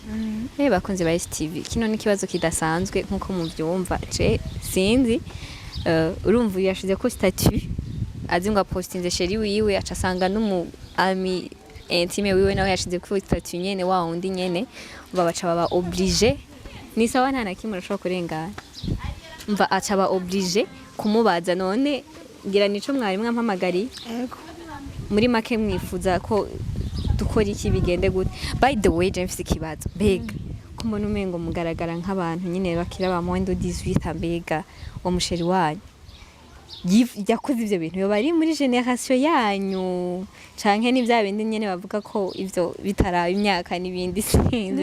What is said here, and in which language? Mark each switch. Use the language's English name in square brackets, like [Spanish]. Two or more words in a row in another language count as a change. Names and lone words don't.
[Rundi] Bakunze ba STV kino ni kibazo kidasanzwe nkuko muvyumva je sinzi urumva yashize ko statut azi ngo postinze sheri wiwe acasanga n'umu ami intime wiwe nawe yashize ku statut nyene wa undi nyene babaca baba obligé ni sawa nta nakimwe urashobora kurengana mva aca ba obligé kumubaza none ngira nico mwari mwampamagari yego muri make mwifuza ko dukora iki bigende gute [English] by the way [Rundi] je mfise kibazo bega kumbona umengo mugaragara nk'abantu nyene bakira ba [French] moins de 18 [Rundi] mbega wa musheri wanyu yakoze ivyo bintu yo bari muri generation yanyu canke ni bya bindi nyene bavuga ko ivyo bitaraba imyaka nibindi sinzi